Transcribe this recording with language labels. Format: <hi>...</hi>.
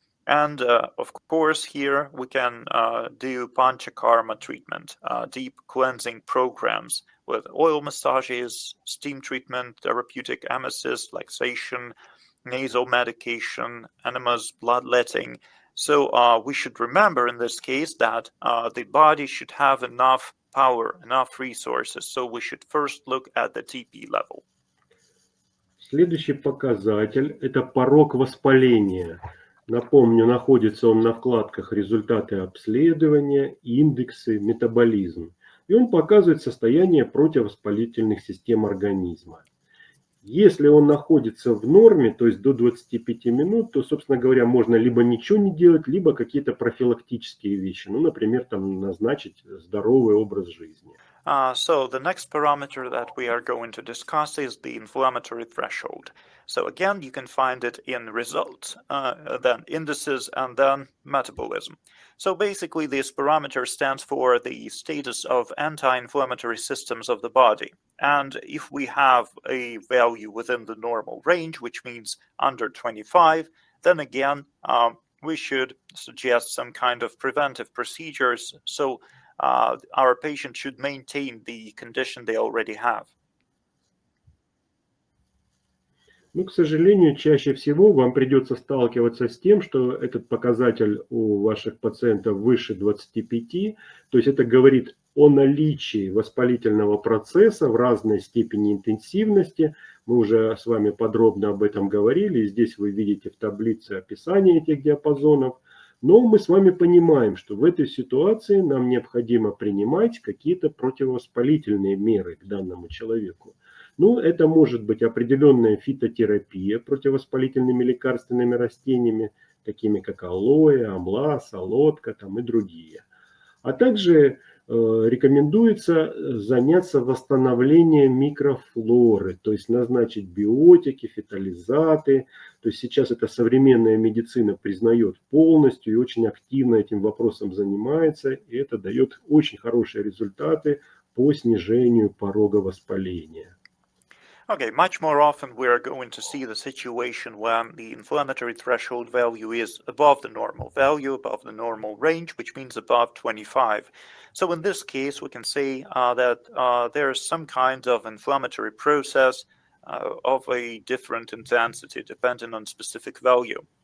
<en>And of course, here we can do panchakarma treatment, deep cleansing programs with oil massages, steam treatment, therapeutic emesis, laxation, nasal medication, enemas, bloodletting. So we should remember in this case that the body should have enough power, enough resources. So we should first look at the TP level.</en> <ru>Следующий показатель – это порог воспаления. Напомню, находится он на вкладках «Результаты обследования», «Индексы», «Метаболизм». И он показывает состояние противовоспалительных систем организма. Если он находится в норме, то есть до 25 минут, то, собственно говоря, можно либо ничего не делать, либо какие-то профилактические вещи. Ну, например, там назначить здоровый образ жизни.</ru> <en>So the next parameter that we are going to discuss is the inflammatory threshold. So again, you can find it in results, then indices, and then metabolism. So basically, this parameter stands for the status of anti-inflammatory systems of the body. And if we have a value within the normal range, which means under 25, then again, we should suggest some kind of preventive procedures. So our patient should maintain the condition they already have.</en> <ru>Ну, к сожалению, чаще всего вам придется сталкиваться с тем, что этот показатель у ваших пациентов выше 25, то есть это говорит о наличии воспалительного процесса в разной степени интенсивности. Мы уже с вами подробно об этом говорили, и здесь вы видите в таблице описание этих диапазонов. Но мы с вами понимаем, что в этой ситуации нам необходимо принимать какие-то противовоспалительные меры к данному человеку. Ну, это может быть определенная фитотерапия противовоспалительными лекарственными растениями, такими как алоэ, амла, солодка там, и другие. А также рекомендуется заняться восстановлением микрофлоры, то есть назначить биотики, фитолизаты. То есть сейчас это современная медицина признает полностью и очень активно этим вопросом занимается, и это дает очень хорошие результаты по снижению порога воспаления.</ru> <en>Okay, much more often we are going to see the situation when the inflammatory threshold value is above the normal value, above the normal range, which means above 25. So in this case, we can say that there's some kind of inflammatory process of a different intensity, depending on specific value.</en>